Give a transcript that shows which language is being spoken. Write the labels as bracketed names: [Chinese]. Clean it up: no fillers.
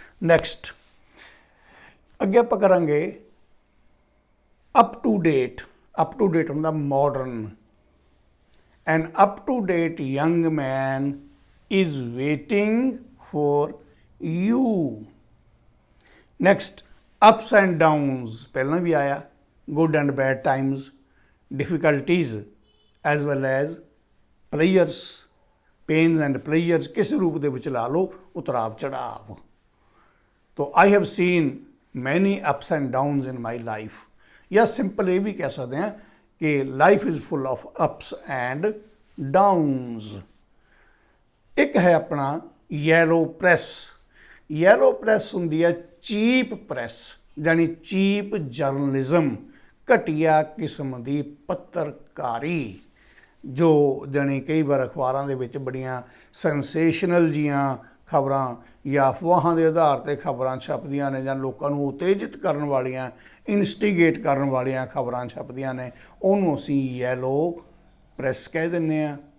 [Punjabi] Next, ਅੱਗੇ ਆਪਾਂ ਕਰਾਂਗੇ up to date. [English] Up to date ਹੁੰਦਾ modern. An up to date young man is waiting for you। next, ups and downs [Punjabi] ਪਹਿਲਾਂ ਵੀ ਆਇਆ, [English] good and bad times, difficulties as well as pleasures, pains and pleasures, [Punjabi] ਕਿਸੇ ਰੂਪ ਦੇ ਵਿੱਚ ਲਾ ਲਓ, ਉਤਰਾਵ ਚੜਾਵ। [English] ਤੋ I have seen many ups and downs in my life। [Punjabi] ਜਾਂ ਸਿੰਪਲ ਇਹ ਵੀ ਕਹਿ ਸਕਦੇ ਹਾਂ ਕਿ [English] life is full of ups and downs। [Punjabi] ਇੱਕ ਹੈ ਆਪਣਾ ਯੈਲੋ ਪ੍ਰੈਸ। ਯੈਲੋ ਪ੍ਰੈਸ ਹੁੰਦੀ ਹੈ ਚੀਪ ਪ੍ਰੈਸ, ਜਾਨੀ ਚੀਪ ਜਰਨਲਿਜ਼ਮ, ਘਟੀਆ ਕਿਸਮ ਦੀ ਪੱਤਰਕਾਰੀ, ਜੋ ਜਾਨੀ ਕਈ ਵਾਰ ਅਖਬਾਰਾਂ ਦੇ ਵਿੱਚ ਬੜੀਆਂ ਸੈਂਸੇਸ਼ਨਲ ਜੀਆਂ ਖਬਰਾਂ ਜਾਂ ਅਫਵਾਹਾਂ ਦੇ ਆਧਾਰ 'ਤੇ ਖਬਰਾਂ ਛਪਦੀਆਂ ਨੇ, ਜਾਂ ਲੋਕਾਂ ਨੂੰ ਉਤੇਜਿਤ ਕਰਨ ਵਾਲੀਆਂ, ਇਨਸਟੀਗੇਟ ਕਰਨ ਵਾਲੀਆਂ ਖਬਰਾਂ ਛਪਦੀਆਂ ਨੇ, ਉਹਨੂੰ ਅਸੀਂ ਯੈਲੋ ਪ੍ਰੈਸ ਕਹਿ ਦਿੰਦੇ ਹਾਂ।